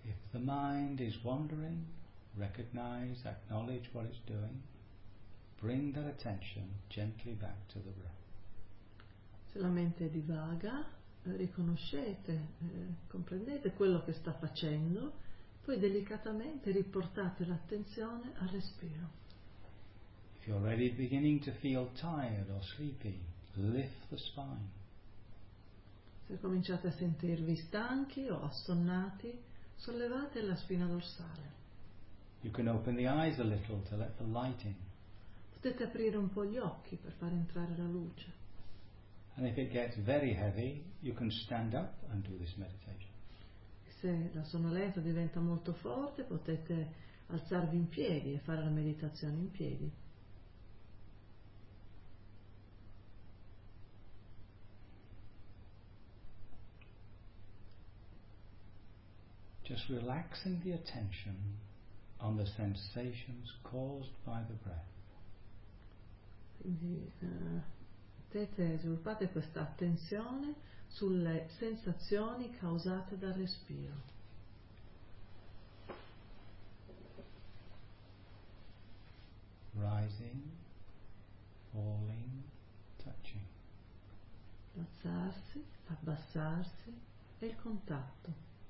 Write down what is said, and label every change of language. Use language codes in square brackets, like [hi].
[en] The mind is wandering, recognize, acknowledge what it's doing, bring that attention gently back to the breath. [it] Se la mente divaga, riconoscete, comprendete quello che sta facendo, poi delicatamente riportate l'attenzione al respiro. [en] If you're already beginning to feel tired or sleepy, lift the spine. [it] Se cominciate a sentirvi stanchi o assonnati, sollevate la spina dorsale. [en] You can open the eyes a little to let the light in. [it] Potete aprire un po' gli occhi per far entrare la luce. [en] And if it gets very heavy, you can stand up and do this meditation. [it] Se la sonnolenza diventa molto forte, potete alzarvi in piedi e fare la meditazione in piedi. [en] Just relaxing the attention on the sensations caused by the breath. [it] Quindi sviluppate questa attenzione sulle sensazioni causate dal respiro. [en] Rising, falling, touching. [it] Alzarsi, abbassarsi e il contatto.